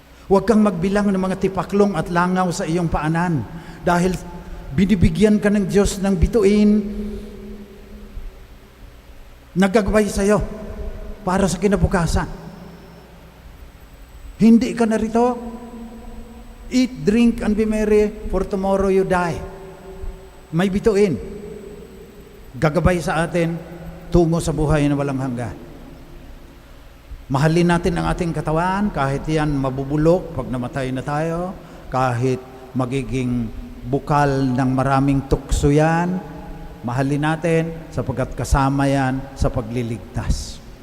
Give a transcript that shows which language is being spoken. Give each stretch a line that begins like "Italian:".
Filipino: Huwag kang magbilang ng mga tipaklong at langaw sa iyong paanan dahil binibigyan ka ng Diyos ng bituin na gagaway sa iyo para sa kinabukasan. Hindi ka narito.
English: Eat, drink, and be merry, for tomorrow you die.
Filipino: May bituin. Gagabay sa atin tungo sa buhay na walang hanggan. Mahalin natin ang ating katawan kahit yan mabubulok pag namatay na tayo, kahit magiging bukal ng maraming tukso yan, mahalin natin sapagkat kasama yan sa pagliligtas.